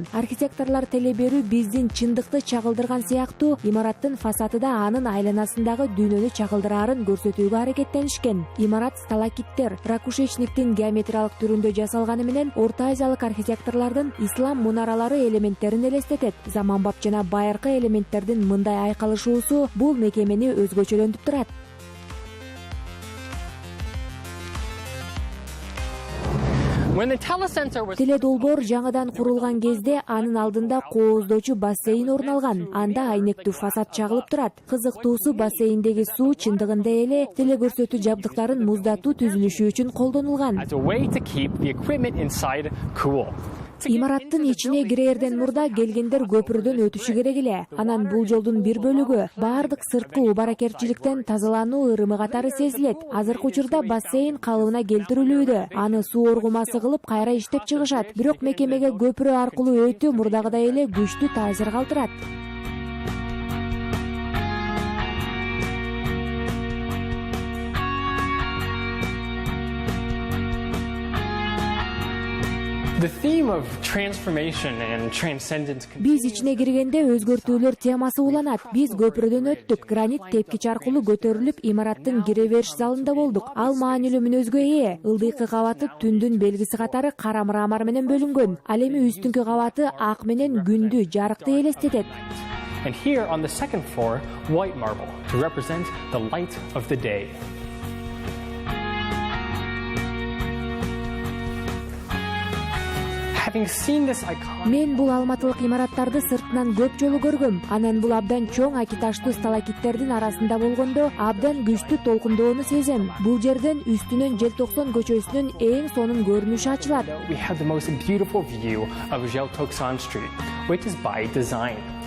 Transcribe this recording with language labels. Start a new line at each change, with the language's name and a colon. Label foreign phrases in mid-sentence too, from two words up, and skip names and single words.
Kyrgyz: Архитекторлор телеберүү биздин чындыкты чагылдырган сыяктуу имараттын фасады да анын айланасындагы дүйнөнү чагылдыраарын көрсөтүүгө аракеттенишкен. Имарат сталактиттер, ракушечниктин геометриялык түрүндө жасалганы менен Орто Азиялык архитекторлордун ислам мунаралары элементтерин элестетет. Заманбап жана байыркы элементтердин мындай айкалышуусу бул мекемени өзгөчөлөнтүп турат.
English: When the telecenter was
Kyrgyz: Теледолбоор жаңыдан курулган кезде анын алдында кооздоочу бассейн орун алган. Анда айнектүү фасад чагылып турат. Кызыктуусу бассейндеги суу чындыгында эле телекөрсөтүү жабдыктарын муздатуу түзүлүшү үчүн колдонулган.
English: as a way to keep the equipment inside cool.
Kyrgyz: Имараттын ичине кирерден мурда келгендер көпүрдөн өтүшү керек эле. Анан бул жолдун бир бөлүгү бардык сырткы убаракерчиликтен тазалануу ырымы катары сезилет. Азыркы учурда бассейн калыбына келтирилүүдө. Аны суу оргумасы кылып кайра иштеп чыгышат. Бирок мекемеге көпүрө аркылуу өтүү мурдагыдай эле күчтүү таасир калтырат.
English: The theme of transformation and transcendence.
Kyrgyz: Биз ичине киргенде өзгөртүүлөр темасы уланат. Биз көпүрөдөн өттүк. Гранит тепкич аркылуу көтөрүлүп, имараттын кире бериш залында болдук. Ал маанилүү мүнөзгө ээ. Ылдыйкы кабаты түндүн белгиси катары кара мрамор менен бөлүнгөн. Ал эми үстүнкү кабаты ак менен күндү, жарыкты элестетет.
English: And here on the second floor, white marble to represent the light of the day. Having seen this iconic
Kyrgyz: Мен бул алматылык имараттарды сыртынан көп жолу көргөм. Анан бул абдан чоң акиташтуу сталактиттердин арасында болгондо абдан күчтүү толкундоону сезем. Бул жерден үстүнөн Желтоксон көчөсүнүн эң сонун көрүнүшү ачылат.
English: we have the most beautiful view of Желтоксон Street, which is by design.